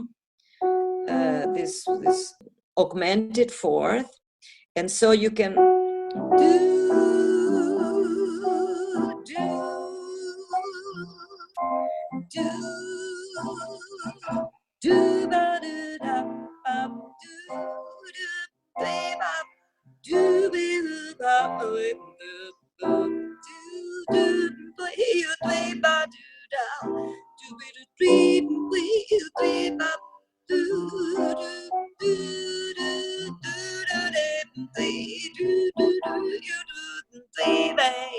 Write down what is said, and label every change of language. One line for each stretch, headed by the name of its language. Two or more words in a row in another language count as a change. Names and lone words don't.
English: This augmented fourth, and so you can do do do ba do da ba do be ba do be ba do play ba do da do be do dream we play ba do do do do do do.